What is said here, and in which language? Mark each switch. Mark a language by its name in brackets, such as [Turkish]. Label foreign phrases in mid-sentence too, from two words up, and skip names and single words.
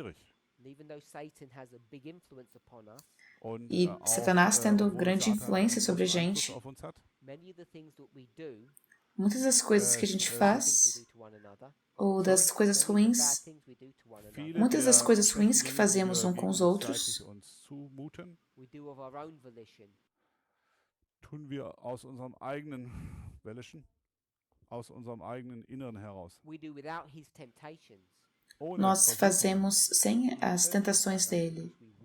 [Portuguese] E Satanás tendo grande influência sobre a gente. Muitas das coisas que a gente faz, ou das coisas ruins, muitas das coisas ruins que fazemos um com os outros, [German] tun wir aus unserem eigenen Inneren heraus. [Portuguese] Nós fazemos sem as tentações dele.